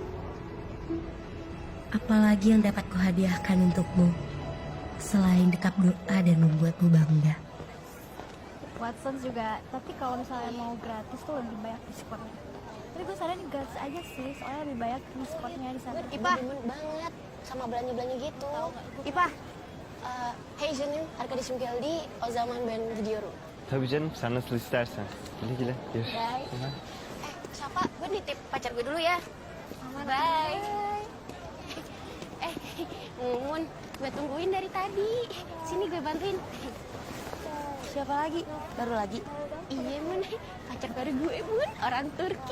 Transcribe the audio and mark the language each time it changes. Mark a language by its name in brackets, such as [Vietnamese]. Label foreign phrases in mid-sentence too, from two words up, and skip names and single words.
[Indonesian] Apalagi yang dapat kuhadiahkan untukmu selain dekap doa dan membuatmu bangga. Watson juga, tapi kalau misalnya mau gratis tuh lebih banyak diskonnya. Tapi gue saranin gratis aja sih, soalnya lebih banyak diskonnya di sana. Ipah, demen banget sama belanja-belanja gitu. [Turkish] Ipah, hey canım, arkadaşım geldi. O zaman ben gidiyorum. Tabii canım, sen nasıl istersen. Güle güle. Görüşürüz. Bye. [Indonesian] Siapa? Gue nitip pacar gue dulu ya. Bye. Mun, gue tungguin dari tadi. Sini gue bantuin. Siapa lagi? Baru lagi? Iya, Mun. Pacar baru gue, Mun. Orang Turki.